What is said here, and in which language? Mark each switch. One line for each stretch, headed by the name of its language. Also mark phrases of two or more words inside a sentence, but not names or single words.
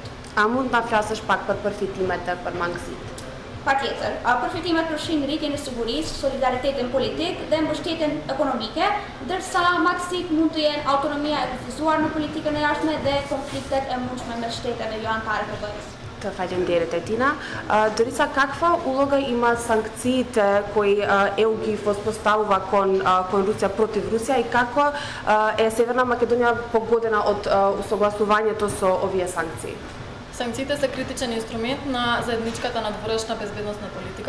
Albanian: A mund ta flasësh pak për përfitimet dhe për mangësitë? Patjetër, përfitimet përfshin rritjen e sigurisë, solidaritetin politik dhe mbështetjen ekonomike, ndërsa mangësitë mund të jenë autonomia e kufizuar në politikën e jashtme dhe konfliktet e mundshme me shteteve jo anëtare të BE-s. Të faleminderit Едина.
Macedonian: Дориса, каква улога има санкциите кои ЕУ ги воспоставува кон Русија против Русија и како е Северна Македонија погодена од усогласувањето со овие санкции? Санкциите се критичен инструмент на заедничката надворешна безбедносна политика.